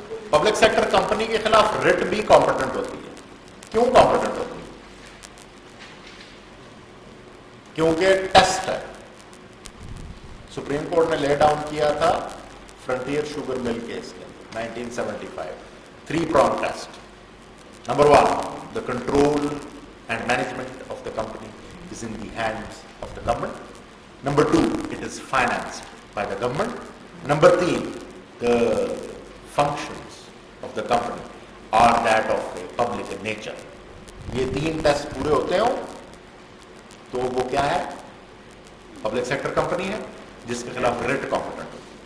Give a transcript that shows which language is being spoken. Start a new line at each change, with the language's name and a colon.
Urdu: Public sector company کے خلاف rate بھی کمپیٹنٹ ہوتی ہے. کیوں کمپیٹنٹ ہوتی ہے؟ کیونکہ ٹیسٹ ہے. سپریم کورٹ نے لے ڈاؤن کیا تھا فرنٹیئر شوگر مل کیس کے 1975 3 prong test.
English: Number 1, the control and management of the company is in the hands of the government. Number 2, it is financed by the government. Number 3, the functions of the company are that of a public in nature.
Urdu: یہ 3 test پورے ہوتے ہوں تو وہ کیا ہے؟ Public sector company ہے جس کے خلاف ریٹ کمپیٹنٹ ہو.